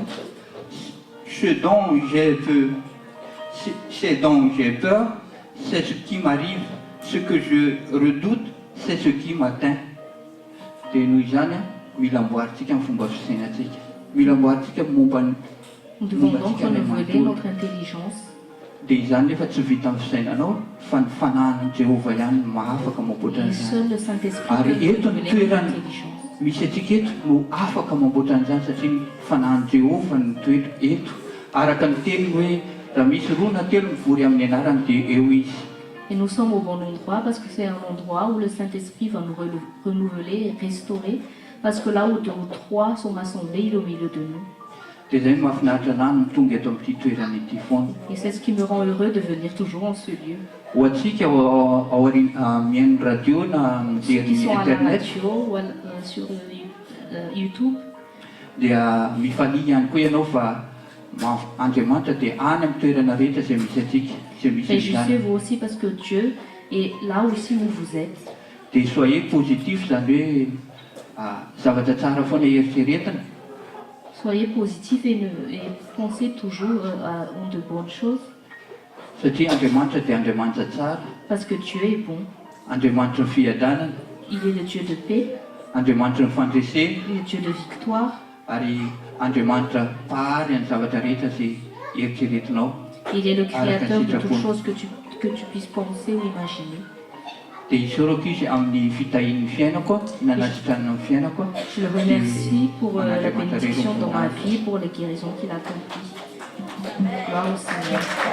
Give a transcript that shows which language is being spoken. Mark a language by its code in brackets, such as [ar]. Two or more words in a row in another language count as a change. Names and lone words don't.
[fr] Ce dont j'ai peur, c'est ce qui m'arrive, ce que je redoute, c'est ce qui m'atteint. [mg] Dia noho izany mila amboaritsika ny fomba fisainantsika. Mila amboaritsika momba ny [fr] Nous devons donc renouveler notre intelligence. [mg] Dia izany nefa tsy vita amin'ny fisainanao fa ny fanahin'i Jehovah ihany mahafaka mamboatra [fr] Et [mg] an'izany. [fr] seul le Saint-Esprit [mg] Ary [fr] peut [mg] eto ny [fr] renouveler notre [mg] toerana [fr] intelligence. [mg] misy atsika eto no afaka mamboatra an'izany satria ny fanahin'i Jehovah ny toetra eto. Araka ny teny hoe raha misy roa na telo mivory amin'ny anarany dia eo izy. [fr] Et nous sommes au bon endroit parce que c'est un endroit où le Saint-Esprit va nous renouveler et restaurer. Parce que là où 2 ou 3 sont rassemblés, il est au milieu de nous. [mg] Dia zay mahafinaritra anahy no tonga eto amin'ity toerana ity foana. [fr] Et c'est ce qui me rend heureux de venir toujours en ce lieu. [mg] Ho antsika mihaino radio na [fr] Ceux qui [mg] mijery [fr] sont à la [mg] internet [fr] radio ou sur YouTube. [mg] dia mifalia ihany koa ianao fa Andriamanitra dia any amin'ny toerana rehetra izay misy atsika, izay misy [fr] Réjouissez [mg] izany. [fr] vous aussi parce que Dieu est là aussi où vous êtes. [mg] Dia [fr] soyez positif [mg] zany hoe zavatra tsara foana eritreretina. [fr] Soyez positifs et pensez toujours en de bonnes choses. [mg] Satria Andriamanitra dia Andriamanitra tsara, [fr] Parce que Dieu est bon. [mg] Andriamanitra ny fiadanana, [fr] Il est le Dieu de paix, [mg] Andriamanitra ny fandresena [fr] le Dieu de victoire. [mg] ary Andriamanitra pahary amin'ny zavatra rehetra izay eritreretinao. [fr] Il est le créateur de toutes choses que tu puisses penser ou imaginer. [mg] Dia isaorako izy amin'ny fitahian'ny fiainako, nanasitranina amin'ny fiainako. [fr] Je le remercie pour la bénédiction dans ma vie, pour les guérisons qu'il a accomplies. Gloire au Seigneur.